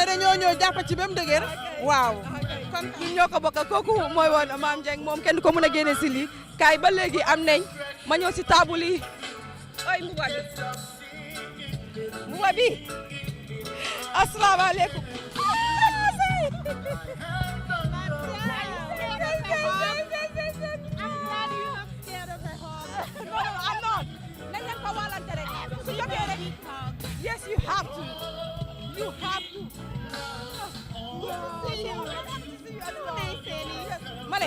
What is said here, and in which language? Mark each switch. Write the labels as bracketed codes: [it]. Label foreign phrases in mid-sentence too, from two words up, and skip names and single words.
[wo] dañoo ñëw jàpp ci ba mu dëgër waaw kon ñun ñoo ko bokk kooku mooy woon Maam Jeng moom kenn ko mën a génne si lii kaay ba léegi am nañ ma ñëw si table yi ay mbuba bi asalaamaaleykum [en] Yes, you have to. You have to. Mane,